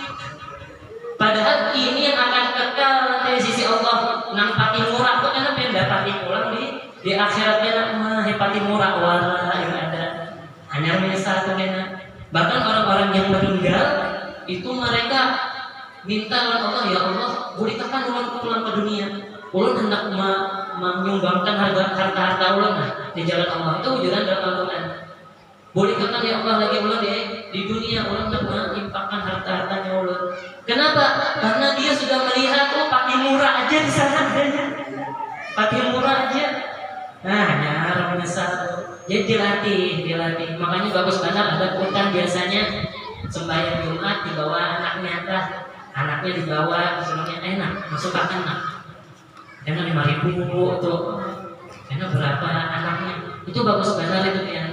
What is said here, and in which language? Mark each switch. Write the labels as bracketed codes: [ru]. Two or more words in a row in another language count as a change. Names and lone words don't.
[id] Padahal ini yang akan kekal nanti di sisi Allah. [bjn] Nang pati murah tuh karena pengen dapati pulang di akhiratnya mah pati murah wala yang ada. [id] Hanya menyesal tuh kena. Bahkan orang-orang yang meninggal itu mereka minta kepada Allah, [ar] ya Allah, [bjn] boleh tekan ulun pulang ke dunia. Ulun hendak menyumbangkan harta ulun di jalan Allah. Itu wujudan dalam Al-Quran. Boleh tekan [ar] ya Allah [bjn] lagi ulun di dunia, ulun hendak mengimpakkan harta-hartanya ulun. [id] Kenapa? Karena dia sudah melihat pati murah aja di sana adanya. Pati murah aja. Nah, hanya menyesal. Jadi dilatih. Makanya bagus banget ada Quran biasanya sembahyang Jumat dibawa anaknya anaknya dibawa misalnya enak masukkan enak 5.000 tuh enak berapa anaknya itu bagus banget itu ya.